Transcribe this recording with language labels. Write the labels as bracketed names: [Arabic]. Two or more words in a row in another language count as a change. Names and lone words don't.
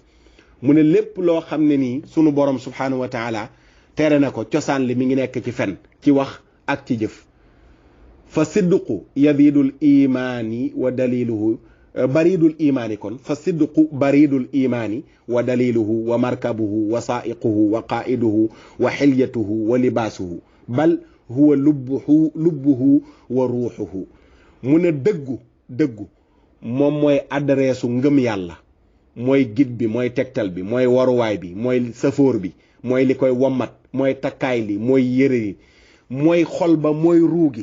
[Wolof] mu ne lépp loo xam ne nii sunu borom [Arabic] سبحانه وتعالى [Wolof] tere na ko, cosaan li mi ngi nekk ci fen, ci wax ak ci jëf. [Arabic] فالصدق يدل الإيمان ودليله بريد الإيمان kon فالصدق بريد الإيمان ودليله ومركبه وسائقه وقائده وحليته ولباسه بل هو لبه وروحه. [Wolof] mu ne dëggu moom mooy adresse ngëm yàlla, mooy guide bi, mooy tegtal bi, mooy waruwaay bi, mooy safoor bi, mooy li koy wommat, mooy takkaay li, mooy yëre yi, mooy xol ba, mooy ruugi.